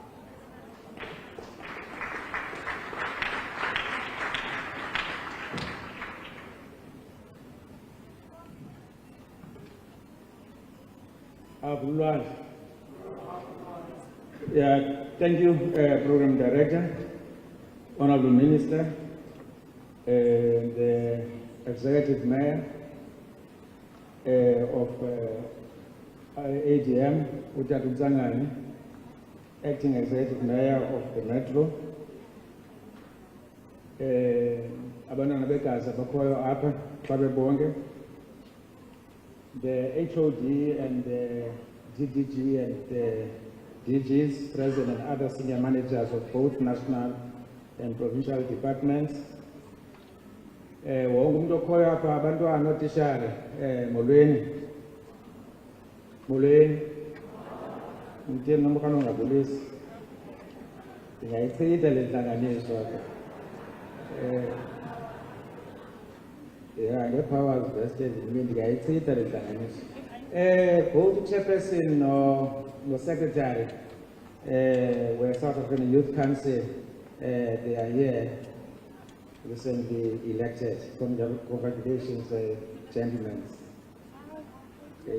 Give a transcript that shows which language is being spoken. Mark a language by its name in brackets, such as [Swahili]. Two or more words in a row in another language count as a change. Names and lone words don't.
[English] Yeah, thank you, Program Director, Honorable Minister, the Executive Mayor of [Xhosa] ADM, Utatu Zangani, [English] Acting Executive Mayor of the Metro, [Xhosa] abantwana begazi abakhoyo apha xa bebonke, [English] the HOD and the DDG and the DGs present and other senior managers of both national and provincial departments. [Xhosa] Wonke umuntu okhoyo apha, abantwana, ootishara, molweni. Molweni. Mtheni noma khona ungabulisi. Ndingayichitha le ntlanganiso apha. Yeah, nge- [English] powers vested, [Xhosa] ndingayichitha le ntlanganiso. [English] Both chairperson no secretary were South African Youth Council, they are here, recently elected. Congratulations, gentlemen. Okay.